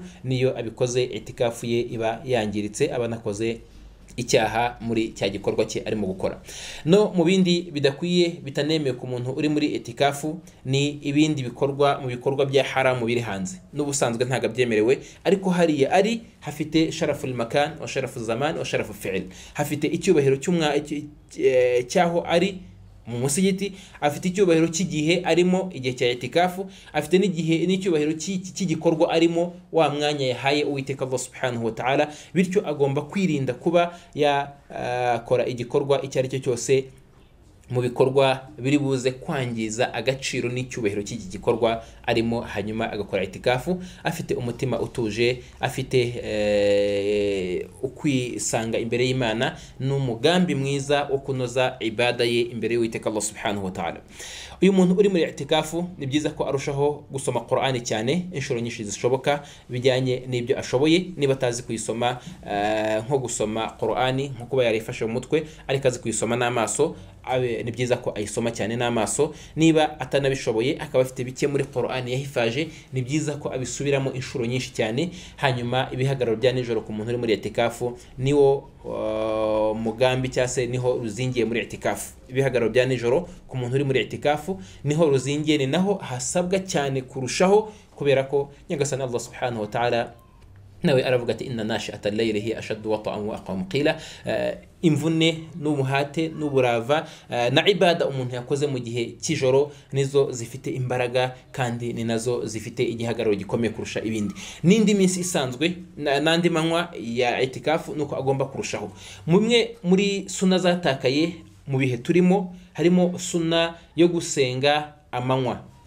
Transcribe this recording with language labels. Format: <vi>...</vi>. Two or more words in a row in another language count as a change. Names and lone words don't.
<rw>Niyo abikoze i'tikafu ye iba yangiritse, aba nakoze icyaha muri cya gikorwa cye arimo gukora. No mu bindi bidakwiye bitanemewe ku muntu uri muri i'tikafu ni ibindi bikorwa mu bikorwa bya haramu biri hanze. N'ubusanzwe ntago byemerewe, ariko hariya ari hafite</rw> <ar>شرف المكان وشرف الزمان وشرف الفعل,</ar> <rw>hafite icyubahiro cyaho ari mu musigiti, afite icyubahiro cy'igihe arimo igihe cya i'tikafu, afite n'icyubahiro cy'igikorwa arimo wa mwanya yahaye Uwiteka Allah</rw> <ar>سبحانه وتعالى.</ar> <rw>Bityo agomba kwirinda kuba yakora igikorwa icyo ari cyo cyose mu bikorwa biri buze kwangiza agaciro n'icyubahiro cy'iki gikorwa arimo, hanyuma agakora i'tikafu afite umutima utuje, afite ukwisanga imbere y'Imana n'umugambi mwiza wo kunoza ibada ye imbere y'Uwiteka Allah</rw> <ar>سبحانه وتعالى.</ar> <rw>Uyu muntu uri muri i'tikafu ni byiza ko arushaho gusoma Qur'ani cyane inshuro nyinshi zishoboka bijyanye n'ibyo ashoboye. Niba atazi kuyisoma nko gusoma Qur'ani nko kuba yarifashe mu mutwe ariko azi kuyisoma n'amaso, ni byiza ko ayisoma cyane n'amaso. Niba atanabishoboye akaba afite bike muri Qur'ani yahifaje, ni byiza ko abisubiramo inshuro nyinshi cyane. Hanyuma ibihagararo bya nijoro ku muntu uri muri i'tikafu niwo mugambi cyangwa se niho ruzingiye muri i'tikafu. Ibihagararo bya nijoro ku muntu uri muri i'tikafu niho ruzingiye, ni naho hasabwa cyane kurushaho, kubera ko Nyagasani Allah</rw> <ar>سبحانه وتعالى</ar> <rw>nawe aravuga ati</rw> <ar>إن ناشئة الليل هي أشد وطئا وأقوم قيلا.</ar> <rw>Imvune n'umuhate n'uburava na ibada umuntu yakoze mu gihe cy'ijoro nizo zifite imbaraga kandi ni nazo zifite igihagararo gikomeye kurusha ibindi. N'indi minsi isanzwe n'andi manywa ya i'tikafu nuko agomba kurushaho. Mumwe muri sunna zatakaye mu bihe turimo harimo sunna yo gusenga amanywa.</rw>